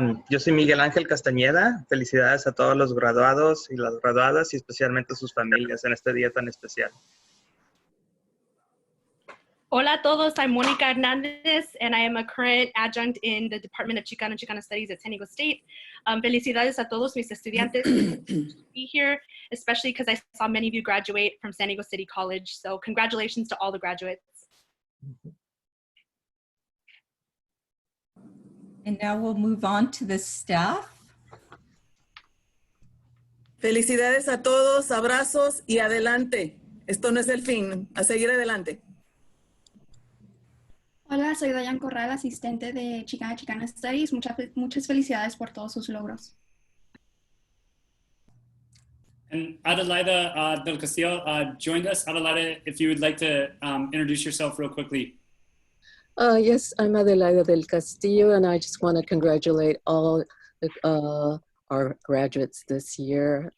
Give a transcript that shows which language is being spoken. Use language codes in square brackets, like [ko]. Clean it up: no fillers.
[es] Yo soy Miguel Ángel Castañeda. Felicidades a todos los graduados y las graduadas y especialmente a sus familias en este día tan especial. Hola a todos, [en] I'm Mónica Hernández, and I am a current adjunct in the Department of Chicano Studies at San Diego State. [es] Felicidades a todos mis estudiantes [en] to be here, especially because I saw many of you graduate from San Diego City College. So congratulations to all the graduates. And now we'll move on to the staff. [es] Felicidades a todos, abrazos y adelante. Esto no es el fin, a seguir adelante. Hola, soy Dayan Corral, asistente de Chicano Studies. Muchas felicidades por todos sus logros. [en] And Adelaida del Castillo joined us. Adelaida, if you would like to introduce yourself real quickly. Yes, I'm Adelaida del Castillo, and I just want to congratulate all our graduates this year.